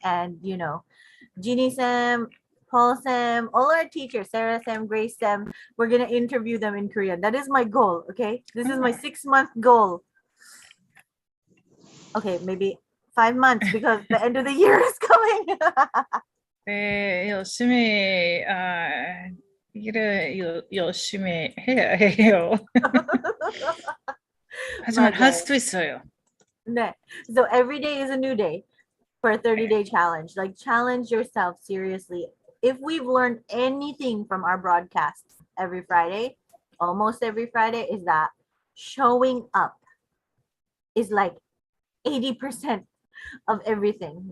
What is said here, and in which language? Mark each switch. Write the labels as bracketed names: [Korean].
[English] And you know, Jeannie Sam, Paul Sam, all our teachers, Sarah Sam, Grace Sam, we're gonna interview them in Korean. That is my goal. Okay, this is my 6-month goal. Okay, maybe 5 months because the end of the year is coming. [Korean] 네, 열심히 일을 열심히 해야 해요. 하지만 할 수 있어요. 네. [English] So every day is a new day for a 30-day challenge. Like challenge yourself seriously. If we've learned anything from our broadcasts every Friday, almost every Friday, is that showing up is like 80% of everything.